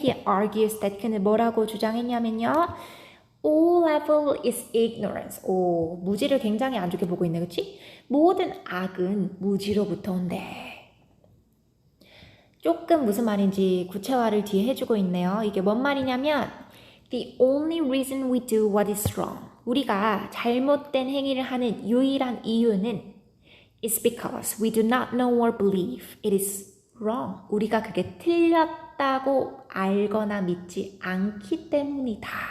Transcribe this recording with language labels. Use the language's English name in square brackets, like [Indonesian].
[English] He argues that [Korean] 그는 뭐라고 주장했냐면요. [English] All evil is ignorance. [Korean] 오, 무지를 굉장히 안 좋게 보고 있네, 그치? 모든 악은 무지로부터 온대. 조금 무슨 말인지 구체화를 뒤에 해주고 있네요. 이게 뭔 말이냐면 [English] The only reason we do what is wrong. [Korean] 우리가 잘못된 행위를 하는 유일한 이유는 [English] is because we do not know or believe it is wrong. [Korean] 우리가 그게 틀렸다고 알거나 믿지 않기 때문이다.